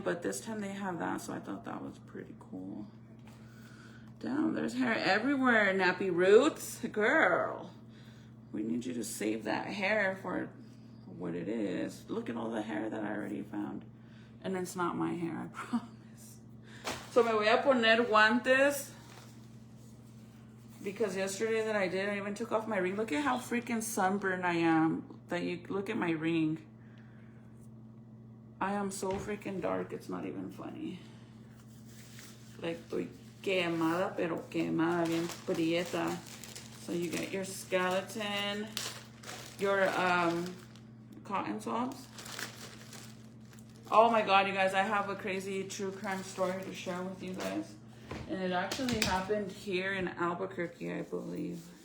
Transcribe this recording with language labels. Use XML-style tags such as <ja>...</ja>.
<en>But this time they have that, so I thought that was pretty cool. Damn, there's hair everywhere, Nappy Roots. Girl, we need you to save that hair for what it is. Look at all the hair that I already found. And it's not my hair, I promise.</en> <es>So me voy a poner guantes.</es> <en>Because yesterday that I did, I even took off my ring. Look at how freaking sunburned I am. That you look at my ring. I am so freaking dark, it's not even funny.</en> <es>Like, estoy quemada, pero quemada, bien prieta.</es> <en>So you get your skeleton, your cotton swabs. Oh my god, you guys, I have a crazy true crime story to share with you guys. And it actually happened here in Albuquerque, I believe.</en>